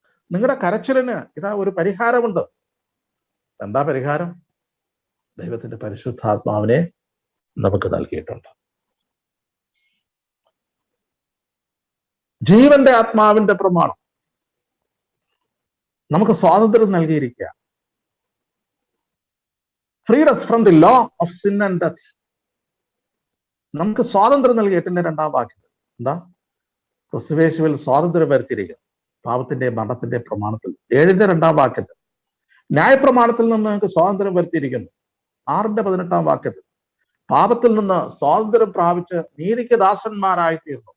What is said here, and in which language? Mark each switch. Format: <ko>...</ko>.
<ml>നിങ്ങളുടെ കരച്ചിലിന് ഇതാ ഒരു പരിഹാരമുണ്ട്. എന്താ പരിഹാരം? ദൈവത്തിന്റെ പരിശുദ്ധാത്മാവിനെ നമുക്ക് നൽകിയിട്ടുണ്ട്. ജീവന്റെ ആത്മാവിന്റെ പ്രമാണം നമുക്ക് സ്വാതന്ത്ര്യം നൽകിയിരിക്കുക.</ml> <en>freed us from the law of sin and death.</en> <ml>നമുക്ക് സ്വാതന്ത്ര്യം നൽകി. 8-ന്റെ 2-ാം വാക്യം എന്താ? ക്രിസ്തുയേശുവിൽ സ്വാതന്ത്ര്യം വരുത്തിയിരിക്കുന്നു പാപത്തിന്റെ മരണത്തിന്റെ പ്രമാണത്തിൽ. 7-ന്റെ 2-ാം വാക്യത്തിൽ ന്യായപ്രമാണത്തിൽ നിന്ന് നിങ്ങൾക്ക് സ്വാതന്ത്ര്യം വരുത്തിയിരിക്കുന്നു. 6-ന്റെ 18-ാം വാക്യത്തിൽ പാപത്തിൽ നിന്ന് സ്വാതന്ത്ര്യം പ്രാപിച്ച് നീതിക്ക് ദാസന്മാരായിത്തീർന്നു.</ml>